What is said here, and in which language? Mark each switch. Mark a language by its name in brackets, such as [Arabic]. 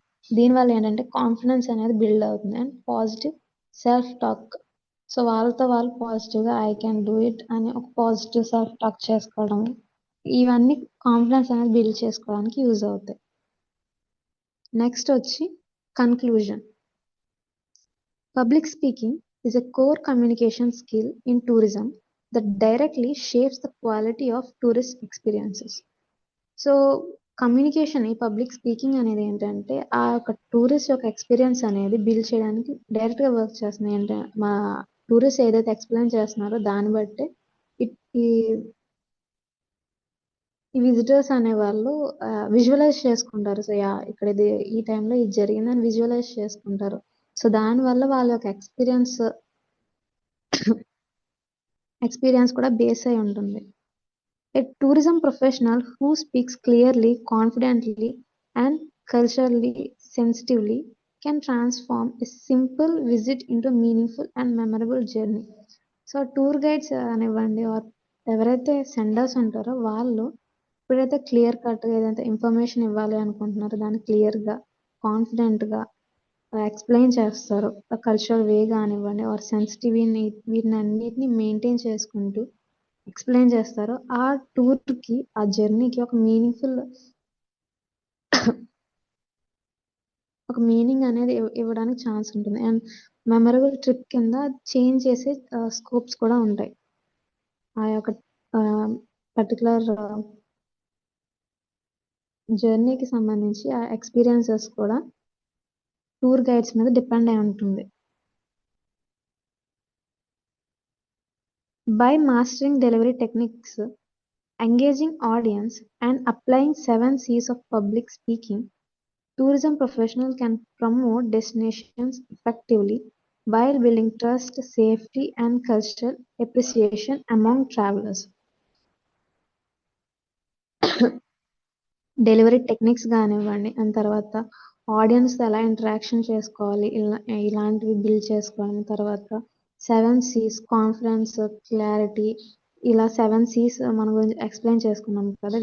[Telugu] దీనివల్ల ఏంటంటే కాన్ఫిడెన్స్ అనేది బిల్డ్ అవుతుంది. And positive self talk. So, వాళ్ళతో వాళ్ళు పాజిటివ్‌గా [English] I can do it [Telugu] అని ఒక పాజిటివ్ సెల్ఫ్ టాక్ చేసుకోవడం. ఇవన్నీ కాన్ఫిడెన్స్ అనేది బిల్డ్ చేసుకోవడానికి యూజ్ అవుతాయి. నెక్స్ట్ వచ్చి conclusion. [English] Public speaking is a core communication skill in tourism that directly shapes the quality of tourist experiences. [Telugu] So, communication ఈ public speaking అనేది ఏంటంటే, ఆ యొక్క టూరిస్ట్ యొక్క ఎక్స్‌పీరియన్స్ అనేది బిల్డ్ చేయడానికి డైరెక్ట్‌గా వర్క్ చేస్తుంది. మా టూరిస్ట్ ఏదైతే ఎక్స్‌ప్లెయిన్ చేస్తున్నారో దాన్ని బట్టే ఇట్ ఈ ఈ విజిటర్స్ అనేవాళ్ళు విజువలైజ్ చేసుకుంటారు. So, yeah! ఇక్కడ ఇది ఈ టైంలో ఇది జరిగిందని విజువలైజ్ చేసుకుంటారు. సో, దానివల్ల వాళ్ళ యొక్క ఎక్స్‌పీరియన్స్ కూడా బేస్ అయి ఉంటుంది. [English] A tourism professional who speaks clearly, confidently, and culturally sensitively can transform a simple visit into a meaningful and memorable journey. [Telugu] So, tour guides అనివ్వండి are ఎవరైతే సెండర్స్ ఉంటారో వాళ్ళు ఎప్పుడైతే క్లియర్ కట్‌గా ఏదైతే ఇన్ఫర్మేషన్ ఇవ్వాలి అనుకుంటున్నారో దాన్ని క్లియర్‌గా, కాన్ఫిడెంట్‌గా ఎక్స్‌ప్లెయిన్ చేస్తారో, కల్చరల్ వే గానివ్వండి ఆర్ సెన్సిటివిని వీటినన్నిటిని మెయింటైన్ చేసుకుంటూ ఎక్స్‌ప్లెయిన్ చేస్తారో, ఆ టూర్‌కి, ఆ జర్నీకి ఒక మీనింగ్ అనేది ఇవ్వడానికి ఛాన్స్ ఉంటుంది. అండ్ మెమరబుల్ ట్రిప్ కింద చేంజ్ చేసే స్కోప్స్ కూడా ఉంటాయి. ఆ యొక్క పర్టిక్యులర్ జర్నీకి సంబంధించి ఆ ఎక్స్‌పీరియన్సెస్ కూడా టూర్ గైడ్స్ మీద డిపెండ్ అయి ఉంటుంది. [English] By mastering delivery techniques, engaging audience, and applying 7 C's of public speaking, tourism professionals can promote destinations effectively while building trust, safety, and cultural appreciation among travelers. [Telugu] Delivery techniques గానివ్వండి, and తర్వాత ఆడియన్స్‌తో ఎలా interaction చేసుకోవాలి, ఇలాంటివి build చేసుకోవడం. తర్వాత 7 Cs confidence, clarity, ఇలా 7 Cs మన గురించి ఎక్స్‌ప్లెయిన్ చేసుకున్నాం కదా!